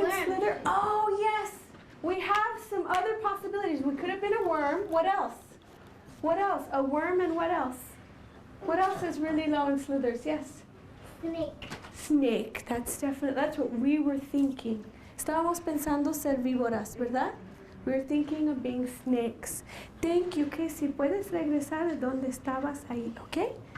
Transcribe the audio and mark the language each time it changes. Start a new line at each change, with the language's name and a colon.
English: Worm. slither? Oh, yes. We have some other possibilities. We could have been a worm. What else? What else? A worm and what else? What else is really low and slithers? Yes. Snake. Snake. That's what we were thinking.
Spanish: Estábamos pensando ser víboras, ¿verdad?
English: We were thinking of being snakes. Thank you, Casey.
Spanish: Puedes regresar de donde estabas ahí, okay?